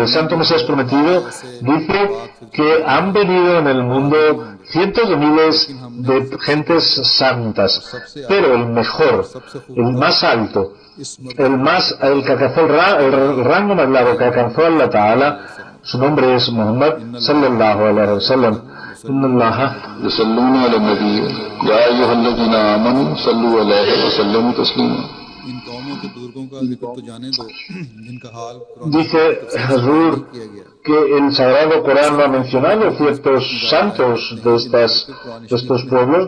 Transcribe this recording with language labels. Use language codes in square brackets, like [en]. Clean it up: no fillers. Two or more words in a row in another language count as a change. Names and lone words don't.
[es] El Santo Mesías Prometido dice que han venido en el mundo cientos de miles de gentes santas, pero el mejor, el más alto, el que alcanzó el rango más largo que alcanzó [ar] الله تعالى, [es] su nombre es Muhammad [ar] صلى الله عليه وسلم. [es] Dice Hazur que el Sagrado Corán no ha mencionado ciertos santos de estos pueblos.